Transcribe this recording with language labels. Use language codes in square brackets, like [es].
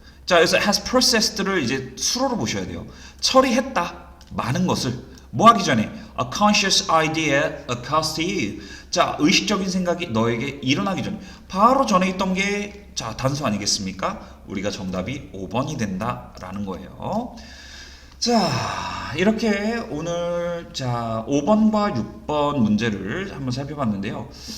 [ko] 자, 여기서 has processed를 이제 수로로 보셔야 돼요. 처리했다. 많은 것을 뭐 하기 전에 [en] a conscious idea occurs to you. [ko] 자, 의식적인 생각이 너에게 일어나기 전에 바로 전에 있던 게 자, 단수 아니겠습니까? 우리가 정답이 5번이 된다라는 거예요. 자, 이렇게 오늘 자 5번과 6번 문제를 한번 살펴봤는데요.